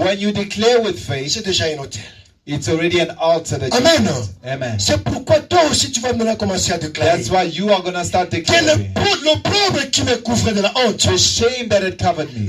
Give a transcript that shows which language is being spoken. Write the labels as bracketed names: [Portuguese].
[English] when you declare with faith, [French] c'est déjà un hôtel. [English] it's already an altar that you Amen. built. Amen. [French] C'est pourquoi toi aussi tu vas maintenant commencer à déclarer [English] That's why you are going to start [French] que [English] declaring. [French] l'opprobre qui me couvrait de la honte, [English] The shame that had covered me,